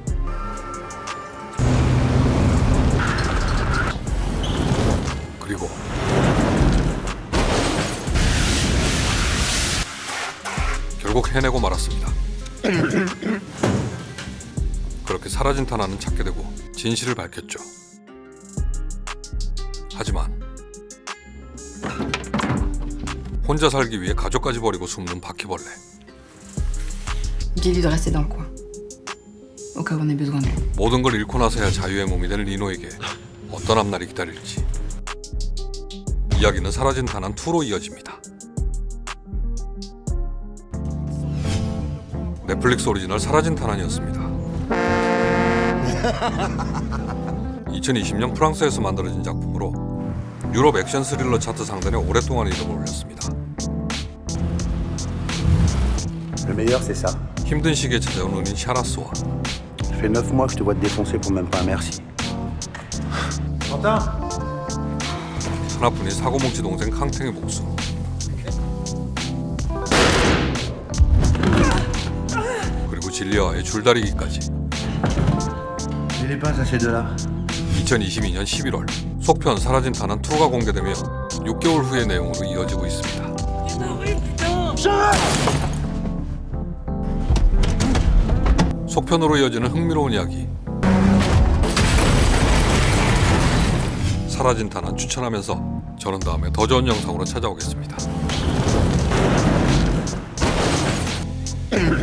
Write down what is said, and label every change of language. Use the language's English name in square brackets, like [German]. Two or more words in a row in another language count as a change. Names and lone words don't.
[Korean] 그리고 결국 해내고 말았습니다. 그렇게 사라진 탄환은 찾게 되고 진실을 밝혔죠. 하지만 혼자 살기 위해 가족까지 버리고 숨는 바퀴벌레. [French] Dis-lui de rester dans le coin. Au cas où on ait besoin d'elle. [Korean] 모든 걸 잃고 나서야 자유의 몸이 된 리노에게 어떤 앞날이 기다릴지. 이야기는 사라진 탄환 2로 이어집니다. 넷플릭스 오리지널 사라진 탄환이었습니다. 2020년 프랑스에서 만들어진 작품으로 유럽 액션 스릴러 차트 상단에 오랫동안 이름을 올렸습니다. [French] Le meilleur, c'est ça. [Korean] 힘든 시기에 찾아온 은인 샤라스와 [French] Ça fait 9 mois que je te vois te défoncer pour même pas un merci. [Korean] 하나뿐인 사고뭉치 동생 캉탱의 목수. 그리고 진리아의 줄다리기까지. [French] Il est pas à ces deux-là. [Korean] 2022년 11월 속편 사라진 탄환 2가 공개되며 6개월 후의 내용으로 이어지고 있습니다. 속편으로 이어지는 흥미로운 이야기. 사라진 탄환 추천하면서 저는 다음에 더 좋은 영상으로 찾아오겠습니다.